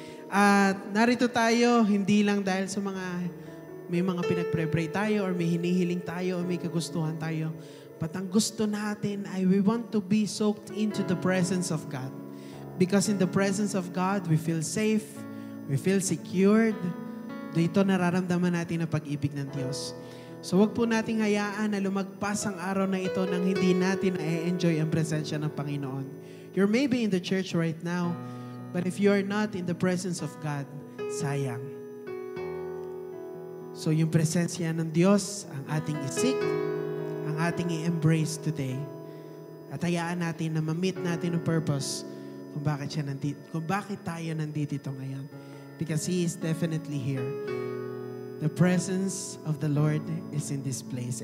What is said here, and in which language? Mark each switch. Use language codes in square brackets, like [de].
[tl] At narito tayo, hindi lang dahil sa may mga pinag-pray tayo or may hinihiling tayo or may kagustuhan tayo. [en] But ang gusto natin ay we want to be soaked into the presence of God. Because in the presence of God, we feel safe, we feel secured. [tl] Dito nararamdaman natin ang pag-ibig ng Diyos. So wag po nating hayaan na lumagpas ang araw na ito nang hindi natin na-enjoy ang presensya ng Panginoon. [en] You're maybe in the church right now, but if you are not in the presence of God, sayang. [tl] So yung presensya ng Diyos, ang ating isik, ang ating i-embrace today. At hayaan natin na ma-meet natin ang purpose kung bakit tayo nandito ngayon. [en] Because He is definitely here. The presence of the Lord is in this place.